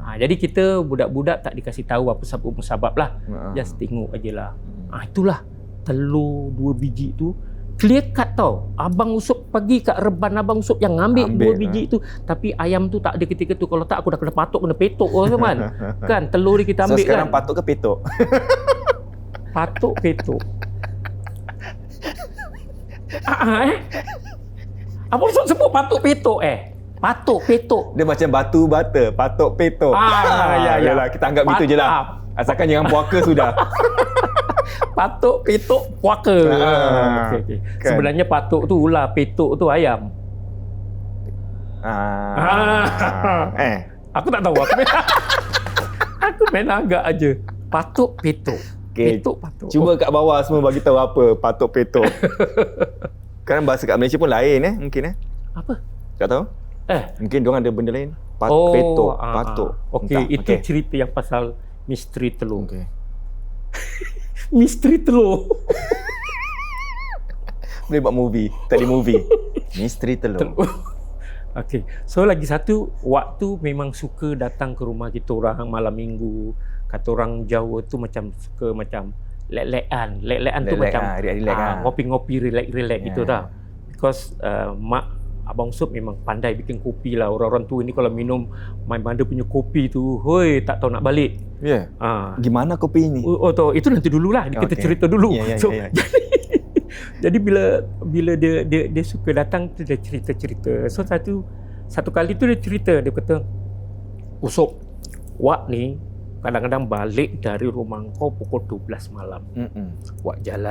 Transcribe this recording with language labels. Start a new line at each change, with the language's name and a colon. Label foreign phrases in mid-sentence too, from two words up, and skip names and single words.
Malay: Jadi kita budak-budak tak dikasih tahu apa sebab lah. Just tengok ajalah. Itulah telur 2 biji tu.
English: Clear cut tau.
Malay: Abang Usop pergi kat reban Abang Usop yang ambil 2 biji tu. Tapi ayam tu tak ada ketika tu. Kalau tak aku dah kena patok, kena petok kan. Kan telur ni kita ambil kan. So sekarang patok ke petok? Patok, petok. Abang Usop sebut patok, petok Patok, petok. Dia macam batu bata, patok, petok. Yalah, kita anggap itu je lah. Asalkan jangan puaka sudah. Patok, petok, puaka. Okay. Kan. Sebenarnya patok tu ular, petok tu ayam. Aku tak tahu. Aku main agak aja. Patok, petok. Petok, patok. Cuba kat bawah semua bagi tahu apa patok, petok. Kan bahasa kat Malaysia pun lain mungkin Apa? Tak tahu? Mungkin diorang ada benda lain. Petok, patok. Okey, itu cerita yang pasal misteri telur. Misteri telur. Boleh buat movie, telemovie. Misteri telur. Okey. So lagi satu, waktu memang suka datang ke rumah kita orang malam minggu. Kata orang Jawa tu macam suka macam lek-lekan. Lek-lekan tu macam ngopi-ngopi, relax-relax gitu dah. Because mak Abang Usop memang pandai bikin kopi lah. Orang-orang tua ni kalau minum
English: my mother
Malay: punya kopi tu, tak tahu nak balik. Ya. Gimana kopi ni? Tahu. Itu nanti dululah. Kita cerita dulu. Jadi bila dia suka datang tu dia cerita-cerita. So satu kali tu dia cerita, dia kata, Usop, Wak ni kadang-kadang balik dari rumah kau pukul 12 malam.